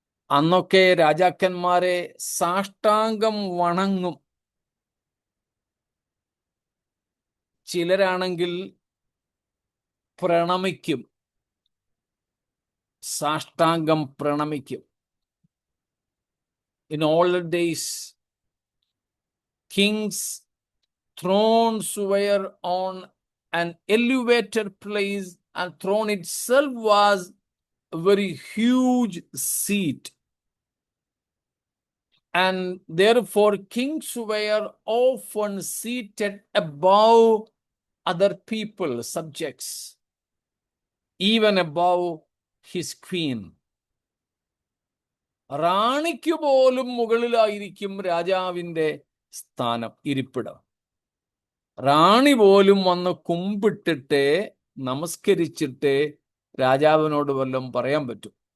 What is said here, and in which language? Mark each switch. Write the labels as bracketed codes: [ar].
[ml] അന്നൊക്കെ രാജാക്കന്മാരെ സാഷ്ടാംഗം വണങ്ങും. ചിലരാണെങ്കിൽ പ്രണമിക്കും, സാഷ്ടാംഗം പ്രണമിക്കും. [en] In older days, kings' thrones were on an elevated place, and throne itself was a very huge seat. And therefore kings were often seated above other people, subjects, even above his queen. [ml] റാണിക്ക് പോലും മുകളിലായിരിക്കും രാജാവിൻ്റെ സ്ഥാനം, ഇരിപ്പിടം. റാണി പോലും വന്ന് കുമ്പിട്ടിട്ട് നമസ്കരിച്ചിട്ട് രാജാവിനോട് വല്ലതും പറയാൻ പറ്റും.